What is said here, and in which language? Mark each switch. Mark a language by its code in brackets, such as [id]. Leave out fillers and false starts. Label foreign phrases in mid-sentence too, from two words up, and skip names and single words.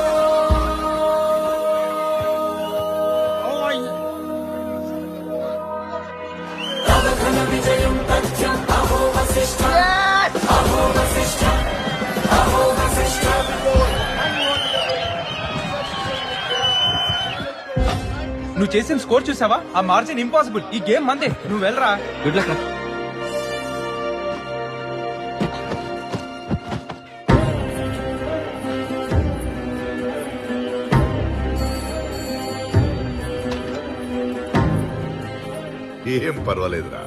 [sa] तव घन विजयं तथ्यम् अहो वसिष्ठ अहो वसिष्ठ अहो वसिष्ठ [te] నువ్వు చేసిన స్కోర్ చూసావా? ఆ [en] margin impossible. [te] ఈ గేమ్ మందే. నువ్వు వెళ్ళరా. [en] good luck. [te] ఏం పర్వాలేదురా.